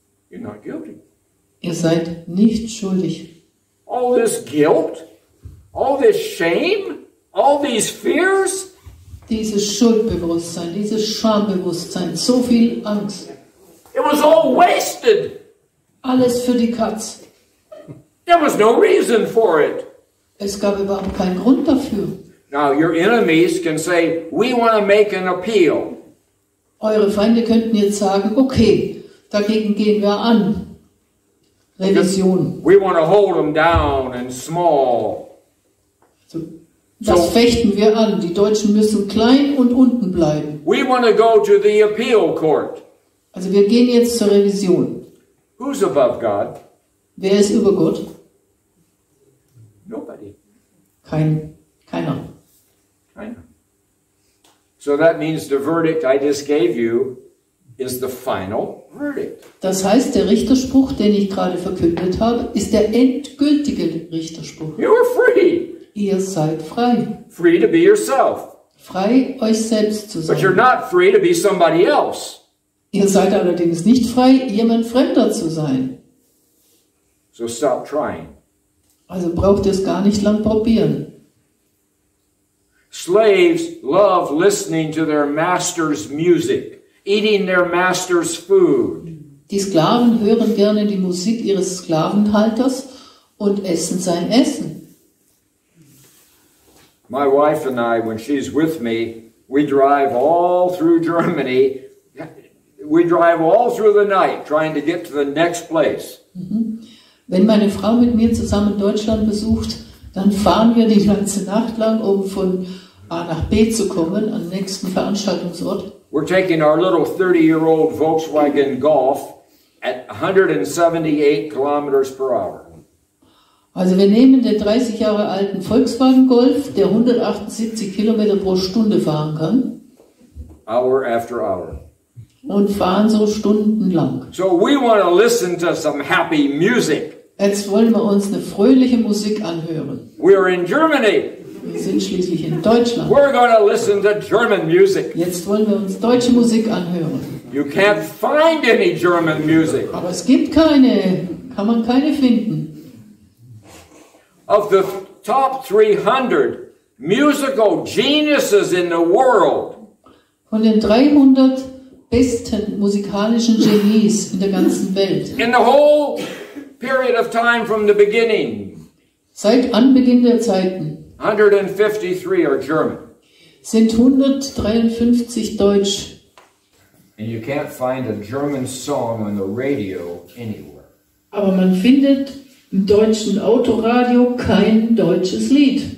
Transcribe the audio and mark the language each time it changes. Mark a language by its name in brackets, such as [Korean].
[English] You're not guilty. [German] Ihr seid nicht schuldig. [English] All this guilt, all this shame, all these fears, [German] Dieses Schuldbewusstsein, dieses Schambewusstsein, so viel Angst. [English] it was all wasted. [German] Alles für die Katz. [English] There was no reason for it. [German] Es gab überhaupt keinen Grund dafür. [English] Now, your enemies can say, we want to make an appeal. [German] Eure Feinde könnten jetzt sagen, okay, dagegen gehen wir an. Revision. [English] We want to hold them down and small. [German] Das fechten wir an. Die Deutschen müssen klein und unten bleiben. [English] We want to go to the appeal court. [German] Also wir gehen jetzt zur Revision. [English] Who's above God? [German] Wer ist über Gott? [English] Nobody. [German] Keiner. [English] I know. So that means the verdict I just gave you is the final verdict. [German] Das heißt, der Richterspruch, den ich gerade verkündet habe, ist der endgültige Richterspruch. [English] You are free. [German] Ihr seid frei. [English] Free to be yourself. [German] Frei, euch selbst zu [English] But you're [German] sein. [English] not free to be somebody else. [German] Ihr seid allerdings nicht frei, jemand Fremder zu sein. [English] So stop trying. [German] Also braucht ihr es gar nicht lang probieren. [English] Slaves love listening to their master's music, eating their master's food. [German] Die Sklaven hören gerne die Musik ihres Sklavenhalters und essen sein Essen. [English] My wife and I, when she's with me, we drive all through Germany. We drive all through the night trying to get to the next place. [German] Wenn meine Frau mit mir zusammen Deutschland besucht, dann fahren wir die ganze Nacht lang, um von A nach B zu kommen, am nächsten Veranstaltungsort. [English] We're taking our little 30-year-old Volkswagen Golf at 178 kilometers per hour. [German] Also wir nehmen den 30 Jahre alten Volkswagen Golf, der 178 Kilometer pro Stunde fahren kann. [English] Hour after hour. [German] Und fahren so stundenlang. [English] So we want to listen to some happy music. [German] Jetzt wollen wir uns eine fröhliche Musik anhören. [English] We're in Germany. [German] Wir sind schließlich in Deutschland. [English] We're going to listen to German music. [German] Jetzt wollen wir uns deutsche Musik anhören. [English] You can't find any German music. [German] Aber es gibt keine, kann man keine finden. [English] Of the top 300 musical geniuses in the world, [German] Von den 300 besten musikalischen Genies in der ganzen Welt. [English] in the whole period of time from the beginning, [German] Seit Anbeginn der Zeiten [English] 153 are German. [German] sind 153 Deutsch. [English] And you can't find a German song on the radio anywhere. [German] Aber man findet im deutschen Autoradio kein deutsches Lied.